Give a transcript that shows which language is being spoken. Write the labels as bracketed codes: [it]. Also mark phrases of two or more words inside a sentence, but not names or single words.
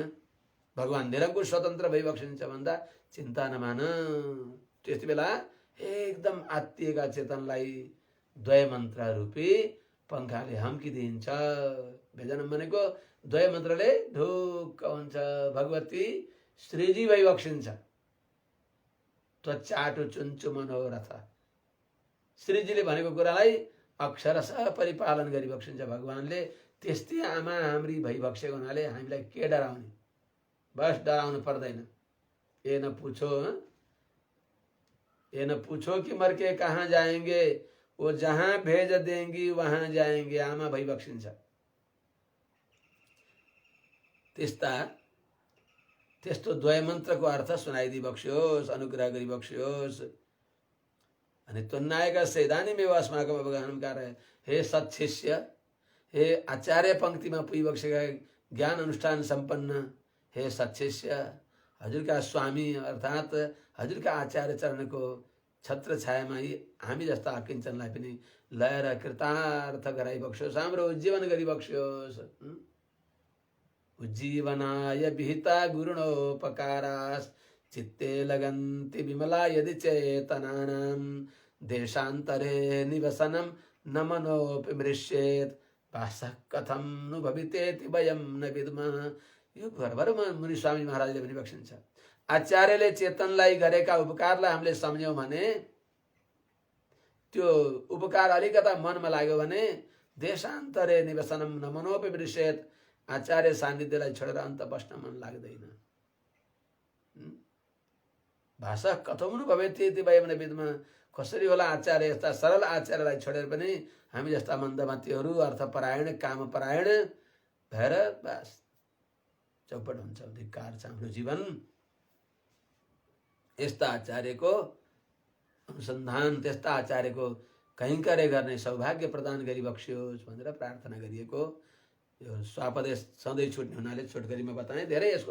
[ne] भगवान निरङ्कुश स्वतन्त्र भइबक्सिन्छ भन्दा चिन्ता नमान। त्यति बेला एकदम आत्तिएका चेतनलाई द्वय मन्त्र रूपी पंखाले हम्किदिन्छ। व्यजनम भनेको द्वय मन्त्रले ढुक्क हुन्छ। भगवती श्रीजी भइबक्सिन्छ। [sa] त्वचाटु चुन्चु मनोरथ। [ne] श्रीजीले भनेको कुरालाई अक्षरशः परिपालन गरिबक्सिन्छ भगवानले। त्यस्तै आमा हाम्री भइबक्सेको हुनाले हामीलाई के डराउने? बस डराउनु पर्दैन। [hi] ये न पूछो कि मर के कहाँ जाएंगे, वो जहाँ भेज देंगी वहाँ जाएंगे। [ne] आमा भइबक्सिन्छ। त्यस्तो द्वय मन्त्रको अर्थ सुनाइदिबक्सियोस्, अनुग्रह गरिबक्सियोस्। अनि [sa] त्वन्नायका सेदानीमेव अस्माकम् अवगाहनं कारय। [ne] हे सत्शिष्य, हे आचार्य पंक्तिमा पुगिबक्सेका ज्ञान अनुष्ठान सम्पन्न हे सत्शिष्य, हजुरका स्वामी अर्थात् हजुरका आचार्य चरणको छत्र छायामा हामी जस्ता अकिञ्चनलाई पनि लय र कृतार्थ गराइबक्सियोस्, हाम्रो उज्जीवन गरिबक्सियोस्। [sa] उज्जीवनाय विहिता गुरुणोपकारास् चित्ते लगन्ति विमला यदि चेतनानां देशान्तरे निवसनं न मनोऽपि मृष्येत् भासः कथं नु भवितेति वयं न विद्मः। [ne] यो भरभरमा मुनि स्वामी महाराजले भनिबक्सिन्छ। आचार्यले चेतनलाई गरेका उपकारलाई हामीले सम्झ्यौँ भने, त्यो उपकार अलिकता मनमा लाग्यो भने [sa] देशान्तरे निवसनम न मनोऽपि मृष्येत्, [ne] आचार्य सान्निध्यलाई छोडेर अन्त बस्न मन लाग्दैन। [sa] भाषा कथं नु भवेत् वयं न विद्मः। [ne] कसरी होला आचार्य यस्ता सरल आचार्यलाई छोडेर पनि हामी जस्ता मन्दमतीहरू अर्थपरायण कामपरायण भएर बस चौपट हुन्छ। धिक्कार छ हाम्रो जीवन। यस्ता आचार्यको अनुसन्धान, त्यस्ता आचार्यको कैङ्कर्य गर्ने सौभाग्य प्रदान गरिबक्सियोस् भनेर प्रार्थना गरिएको यो स्वापदेश सधैँ छुट्ने हुनाले छोटकरीमा बताएँ।